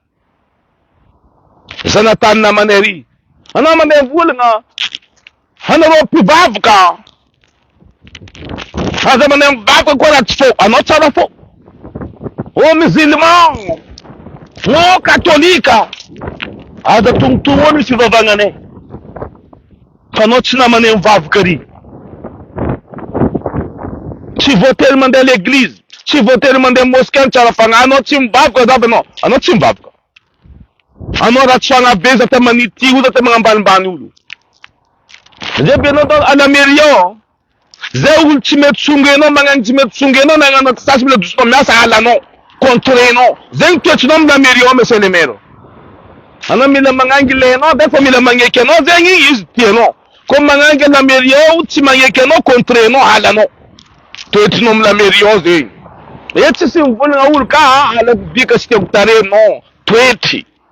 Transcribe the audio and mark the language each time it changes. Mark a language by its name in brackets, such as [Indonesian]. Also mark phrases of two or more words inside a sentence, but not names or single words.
[Malagasy] zanatany namanay ry anao mandeha volagna anareo mpivavaka aza mandeha mivavaka koa raha tsy fô anao tsara fô ô musulman ô katolika aza tongotongo ony fivavagnanay fa anao tsy namanay mivavaka ry tsy voatery mandeha l'église tsy voatery mandeha mosquée tsara fagna anao tsy mivavaka zaby anao tsy mivavaka anao raha tsy fagnabe za ta manity olo za ta magnambanimbany olo zay be anao tao anameriao zay olo tsy mety songenao magnano tsy mety songenao nagnano sasy mila dosinao miasa halanao contrenao zegny toetrinao mila meriao [French] monsieur le maire [Malagasy] anao mila magnangy ilainao de fa mila magneky anao zegny izy tianao comme magnangy la meriao tsy magneky anao contrenao halanao toetrinao mila meriao zegny e tsy sy mivolagna olo ka ala bika sy tiako tare non toetry